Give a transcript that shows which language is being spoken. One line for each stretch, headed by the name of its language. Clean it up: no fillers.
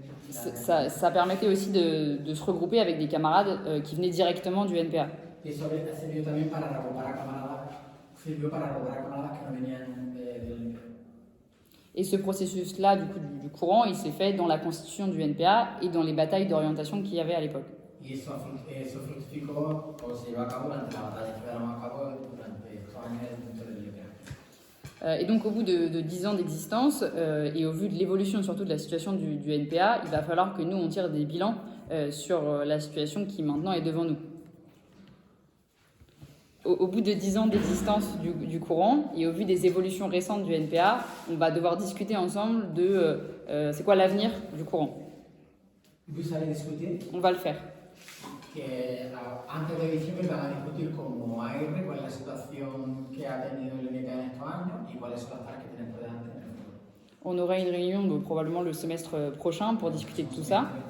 French: Ça permettait aussi de se regrouper avec des camarades qui venaient directement du NPA.
Spanish: Y eso sirvió también para recuperar camaradas que no venían del NPA.
French: Et ce processus-là, du coup, du courant, il s'est fait dans la constitution du NPA et dans les batailles d'orientation qu'il y avait à l'époque.
Spanish: Y eso fructificó o se llevó a cabo durante la batalla que llevaron a cabo durante estos años dentro del NPA.
French: Et donc au bout de 10 ans d'existence et au vu de l'évolution surtout de la situation du NPA, il va falloir que nous on tire des bilans sur la situation qui maintenant est devant nous. Au bout de 10 ans d'existence du courant et au vu des évolutions récentes du NPA, on va devoir discuter ensemble de c'est quoi l'avenir du courant. Vous allez discuter? On va le faire.
Spanish: Que antes de diciembre van a discutir como AR cuál es la situación que ha tenido el NPA en estos años y cuáles son las tareas que tienen por delante en el futuro.
French: On aura une réunion probablement le semestre prochain pour discuter de tout ça.